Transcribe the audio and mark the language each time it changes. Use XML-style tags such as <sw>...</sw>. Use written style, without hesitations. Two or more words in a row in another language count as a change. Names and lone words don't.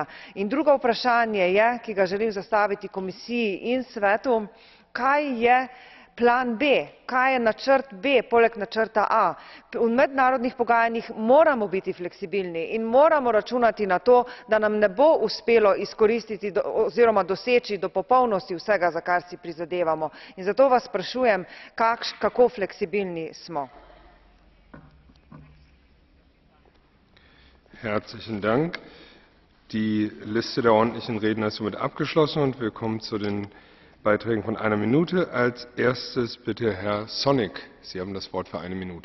<sl>In drugo vprašanje je, ki ga želim zastaviti Komisiji in Svetu, kaj je plan B, kaj je načrt B poleg načrta A. V mednarodnih pogajanjih moramo biti fleksibilni in moramo računati na to, da nam ne bo uspelo izkoristiti oziroma doseči do popolnosti vsega, za kar si prizadevamo. In zato vas sprašujem, kako fleksibilni smo.</sl> <de>Herzlichen Dank. Die Liste der ordentlichen Redner ist somit abgeschlossen und wir kommen zu den Beiträgen von 1 Minute. Als erstes bitte Herr Sonik. Sie haben das Wort für 1 Minute.</de>